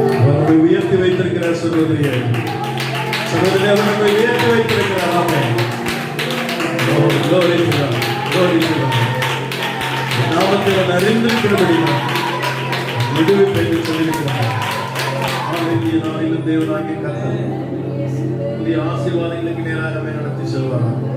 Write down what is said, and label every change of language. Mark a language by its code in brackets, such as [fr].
[ta] அவரை உயர்த்தி வைத்திருக்கிறார் சகோதரியே, சகோதரி அவரை உயர்த்தி வைத்திருக்கிறார். ஆமென். [en] Glory to God, glory to God. [ta] நாமத்தை அவன் அறிந்திருக்கிறபடியால் விடுவிப்பை என்று சொல்லியிருக்கிறார். ஆமென். நாளிலும் தேவனாகிய கர்த்தர் புதிய ஆசீர்வாதங்களுக்கு நேராகவே நடத்தி செல்வார்.